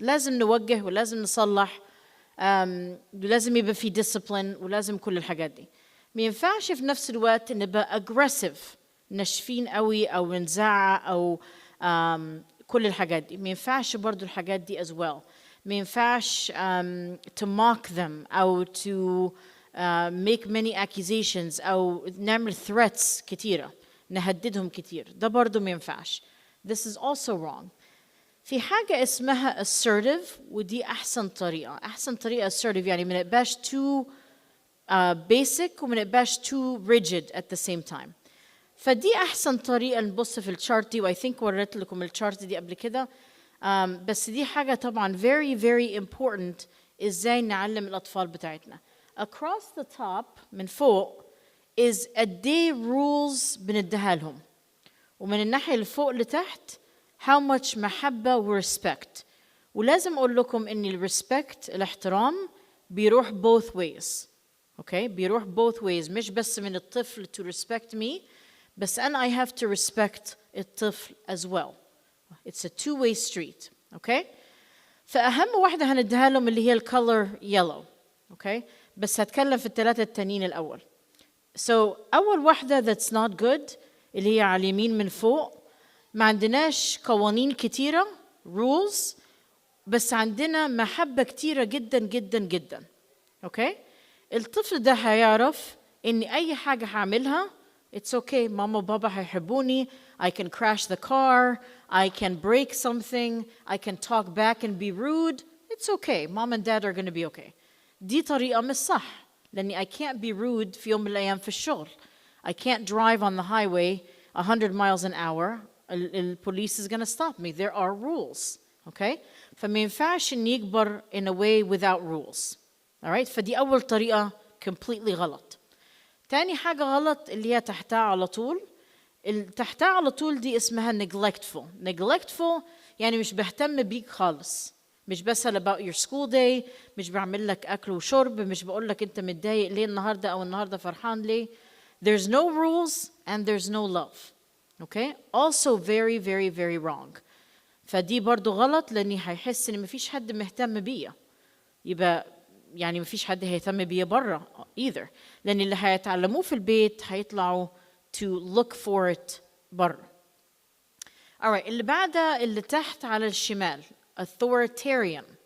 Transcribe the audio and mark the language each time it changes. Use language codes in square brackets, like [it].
[ar] لازم نوجه ولازم نصلح ولازم يبقى في discipline ولازم كل الحاجات دي. ما ينفعش في نفس الوقت نبقى aggressive ناشفين قوي او نزعق او كل الحاجات دي. ما ينفعش برضو الحاجات دي as well. ما ينفعش to mock them أو to make many accusations أو نعمل threats كتيرة نهددهم كتير. ده برضو ما ينفعش. [en] This is also wrong. [ar] في حاجة اسمها assertive ودي أحسن طريقة. أحسن طريقة assertive يعني ما نبقاش too basic وما نبقاش too rigid [en] at the same time. [ar] فدي أحسن طريقة. نبص في الشارت دي و I think وريت لكم الشارت دي قبل كده. بس دي حاجة طبعا very very important إزاي نعلم الأطفال بتاعتنا. [en] Across the top [ar] من فوق [en] is a day rules [ar] بنديها لهم. ومن الناحية اللي فوق لتحت how much محبة و respect. ولازم أقول لكم إن ال respect الاحترام بيروح both ways. Okay بيروح both ways مش بس من الطفل [en] to respect me [ar] بس أنا [en] I have to respect [ar] الطفل [en] as well. It's a two-way street. [ar] Okay فأهم واحدة هنديها لهم اللي هي الcolor yellow. Okay بس هتكلم في الثلاثة التانيين الأول. So أول واحدة [en] that's not good [ar] اللي هي على اليمين من فوق. ما عندناش قوانين كتيرة rules بس عندنا محبة كتيرة جدا جدا جدا. Okay الطفل ده هيعرف إن أي حاجة هعملها [en] it's okay [ar] ماما وبابا هيحبوني. [en] I can crash the car. I can break something. I can talk back and be rude. It's okay. Mom and dad are going to be okay. [ar] دي طريقة مش صح. لأني [en] I can't be rude [ar] في يوم من الأيام في الشغل. [en] I can't drive on the highway 100 miles an hour. The police is going to stop me. There are rules. Okay? [ar] فما ينفعش إن يكبر [en] in a way without rules. Alright? [ar] فدي أول طريقة completely غلط. تاني حاجة غلط اللي هي تحتها على طول. تحتها على طول دي اسمها neglectful يعني مش بهتم بيك خالص. مش بسأل [en] about your school day. [ar] مش بعمل لك أكل وشرب. مش بقول لك أنت متضايق ليه النهاردة أو النهاردة فرحان ليه. [en] There's no rules and there's no love. Okay? Also very very very wrong. [ar] فدي برضو غلط لأني هيحس إن مفيش حد مهتم بيا. يبقى يعني مفيش حد هيهتم بيا برا either. لأن اللي هيتعلموه في البيت هيطلعوا to look for it برا. Alright اللي بعدها اللي تحت على الشمال authoritarian.